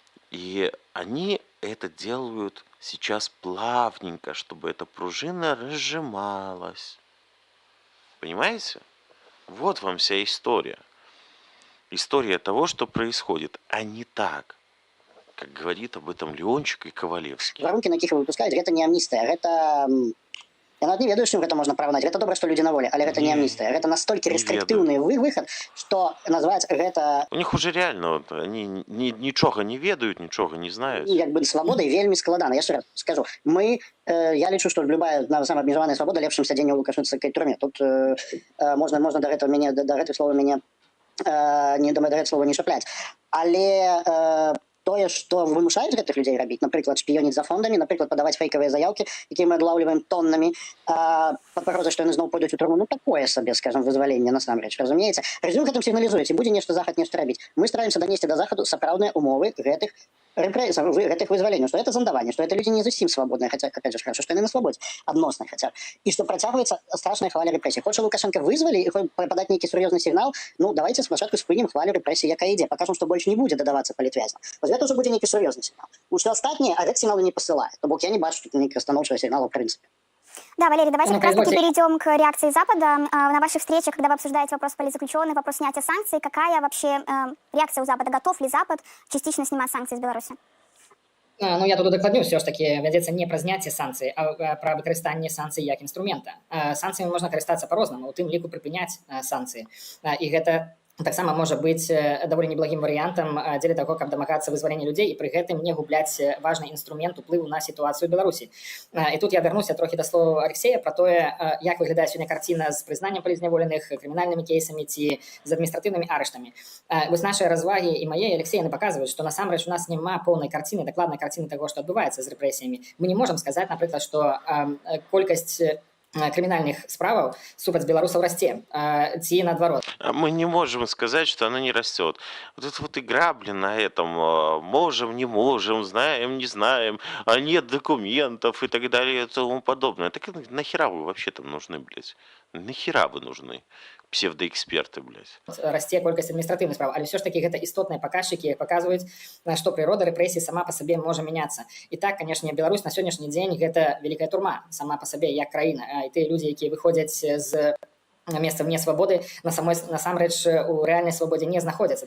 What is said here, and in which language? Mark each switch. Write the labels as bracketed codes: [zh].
[ru] И они это делают сейчас плавненько, чтобы эта пружина разжималась. Понимаете? Вот вам вся история. История того, что происходит, а не так, как говорит об этом Леончик и Ковалевский. [be] Варункі, на якіх выпускаюць, гэта не амністыя, гэта... Я нават не ведаю, чым гэта можна параўнаць. Гэта добра, што людзі на волі, але гэта не амністыя. Гэта настолькі рэстриктыўны выхад, што назваць гэта... [ru] У них уже реально, вот, они нічога не ведают, нічога не знают. [be] Як бы свабодай вельмі складана. Яшчэ раз скажу. Я лічу, што любая самаабмежаваная свабода лепш, чым сядзенне ў лукашэнскай турме. Тут можна да гэтых слова мяне не чапляць. Але тое, што вымушаюць гэтых людзей рабіць, напрыклад, шпіёніць за фондамі, напрыклад, падаваць фейкавыя заяўкі, якія мы адлаўліваем тоннамі, пад пагрозай, што яны зноў пойдуць у турму, ну такое сабе, скажам, вызваленне насамрэч, разумееце? Рэжым гэтым сігналізуе, ці будзе нешта захад нешта рабіць. Мы стараемся данесці да захаду сапраўдныя умовы гэтых вызваленняў, што это зандаванне, што это людзі не зусім свабодныя, хаця, [ru] опять же, хорошо, [be] што яны на свабодзе, адносна хаця, і што працягваецца страшная хваля рэпрэсій. Хоча Лукашенка вызвалі і падаць нейкі сур'ёзны сігнал, ну давайте спачатку спынім хвалю рэпрэсій, якая ідзе, пакажам, што больш не будзе дадавацца палітвязням. Гэта ўжо будзе нейкі сур'ёзны сігнал. Усё астатняе, а гэты сігнал не пасылае. То бок я не бачу тут нейкага станоўчага сігнала ў прынцыпе. [ru] Да, Валерий, давайте как раз-таки перейдем к реакции Запада. На ваших встречах, когда вы обсуждаете вопрос политзаключенных, вопрос снятия санкций, какая вообще реакция у Запада? Готов ли Запад частично снимать санкции из Беларуси? [be] Ну, я тут удакладню, все ж таки вядзецца не пра зняцце санкцый, а пра выкарыстанне санкцый як інструмента. Санкцыямі можна карыстацца па-рознаму, у тым ліку прыпыняць санкцыі. І гэта таксама можа быць даволі неблагім варыянтам дзеля таго, каб дамагацца вызвалення людзей і пры гэтым не губляць важны інструмент уплыву на сітуацыю Беларусі. І тут я вярнуся трохі да слова Алексея пра тое, як выглядае сёння карціна з прызнаннем палізняволеных, крымінальнымі кейсамі ці з адміністратыўнымі арыштамі. Вось нашыя развагі і мае Алексея паказваюць, што насамрэч у нас няма поўнай карціны, дакладнай карціны таго, што адбываецца з рэпрэсіямі. Мы не можам сказаць, напрыклад, што колькасць криминальных справаў супраць белорусов расце, ці наадварот. [ru] Мы не можем сказать, что она не растет. Вот эта вот игра, блин, на этом можем, не можем, знаем, не знаем, а нет документов и так далее и тому подобное. Так нахера вы вообще там нужны, блядь? Нахера вы нужны? Псевдоэксперты, блядь. [be] Расце колькасць адміністратыўных справ, але ўсё ж такі гэта істотныя паказчыкі, паказваюць, што прырода рэпрэсій сама па сабе можа мяняцца. І так, канешне, Беларусь на сённяшні дзень гэта вялікая турма сама па сабе як краіна. І тыя людзі, якія выходзяць з месца вне свабоды, насамрэч у рэальнай свабодзе не знаходзяцца.